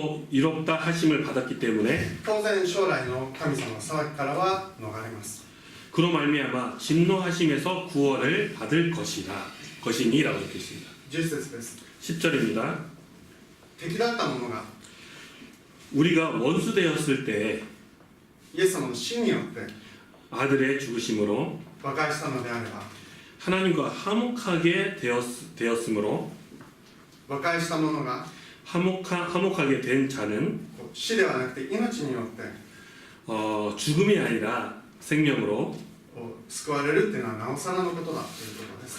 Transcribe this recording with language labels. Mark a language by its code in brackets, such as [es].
[ko] 위롭다 하심을 받았기 때문에 [ja] 当然将来の神様の裁きからは逃れます。 [ko] 그로 말미암아 진노하심에서 구원을 받을 것이니라고 이렇게 있습니다. [ja] 10節です。 [ko] 10절입니다. [ja] 敵だった者が [ko] 우리가 원수되었을 때 [ja] イエス様の死によって [ko] 아들의 죽으심으로 [ja] 和解したのであれば [ko] 하나님과 화목하게 되었으므로 [ja] 和解した者が [ko] 화목하게 된 자는 [ja] 死ではなくて命によって [ko] 죽음이 아니라 생명으로 [ja] 救われるっていうのはなおさらのことだということです。